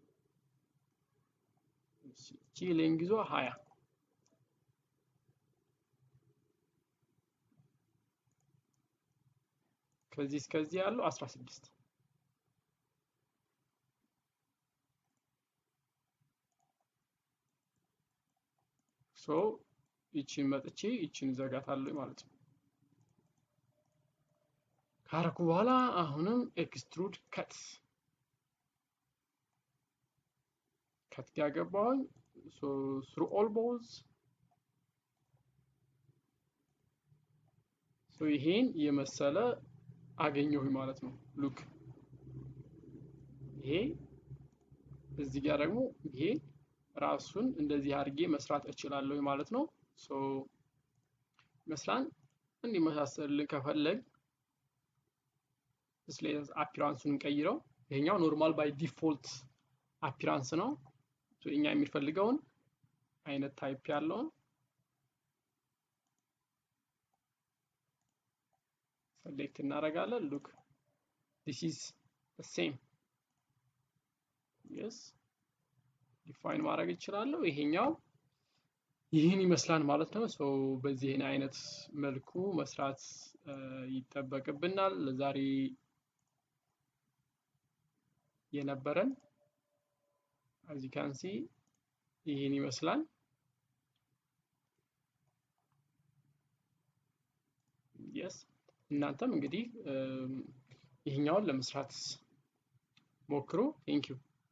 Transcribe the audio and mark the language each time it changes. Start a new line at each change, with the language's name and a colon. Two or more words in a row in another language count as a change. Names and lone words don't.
Amharic: እቺ ሌንግዟ 20 ከዚህ እስከዚህ ያለው 16 ሶ ይቺን መጥቼ ይቺን ዘጋታለሁ ማለት ነው። ካረኩ በኋላ አሁንም
English: extrude cut
Amharic: ያገባሁኝ ሶ
English: through all balls
Amharic: ሶ ይሄን የመሰለ አገኘሁኝ ማለት ነው። ሉክ ይሄ እዚህ ጋር ደግሞ ይሄ ራሱን እንደዚህ አድርጌ መስራት እችላለሁ ማለት ነው። ሶ መስላን እንዲመሳሰልን ከፈለግ ዲስፕሌይ አፒራንሱን ቀይረው ይሄኛው
English: normal by default appearance
Amharic: ነው ሶ እኛ የሚፈልገውን አይነት ታይፕ ያለውን select እናደርጋለን
English: look this is the same yes define
Amharic: ማድረግ ይችላል ይሄኛው ይህን ይመስላል ማለት ነው ሶ በዚህ አይነት መልኩ መስራት ይተበቀብናል ለዛሬ የነበረን
English: as you can see
Amharic: ይህን ይመስላል yes እናንተም እንግዲህ ይሄኛውን ለመስራት ሞክሩ
English: thank you